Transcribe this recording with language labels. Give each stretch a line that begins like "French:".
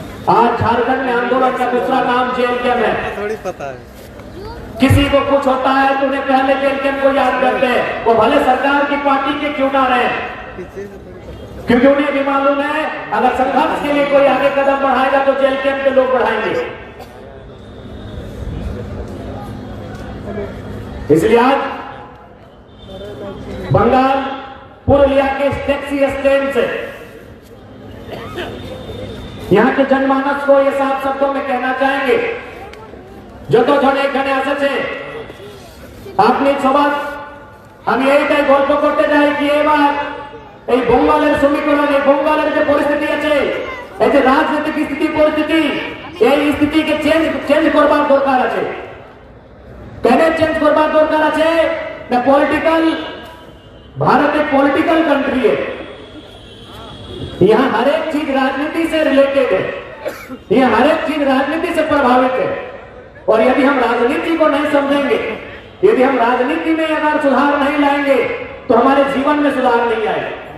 Hindi: आज झारखंड में आंदोलन का दूसरा नाम जेल कैंप है। थोड़ी पता है, किसी को कुछ होता है तो उन्हें पहले जेल कैंप को याद करते हैं, वो भले सरकार की पार्टी के क्यों ना रहे। क्योंकि उन्हें भी मालूम है अगर संघर्ष के लिए कोई आगे कदम बढ़ाएगा तो जेल कैंप के लोग बढ़ाएंगे। इसलिए आज बंगाल पुरुलिया के टैक्सी स्टैंड से यहाँ के जनमानस को ये साफ शब्दों में कहना चाहेंगे,
Bangla: जो तो जन एखाने আছে আপনি সবার আমি এইটাই গল্প করতে চাই কি এবার এই বঙ্গালের সমীকরণ, এই বঙ্গালের যে পরিস্থিতি আছে, এই যে রাজনৈতিক স্থিতি পরিস্থিতি, এই স্থিতিকে চেঞ্জ করবার দরকার আছে। কেন চেঞ্জ করবার দরকার আছে?
Hindi: না পলিটিক্যাল, भारत एक पॉलिटिकल कंट्री है, यहाँ हर एक चीज राजनीति से रिलेटेड है, यहाँ हर एक चीज राजनीति से प्रभावित है। और यदि हम राजनीति को नहीं समझेंगे, यदि हम राजनीति में अगर सुधार नहीं लाएंगे तो हमारे जीवन में सुधार नहीं आएगा।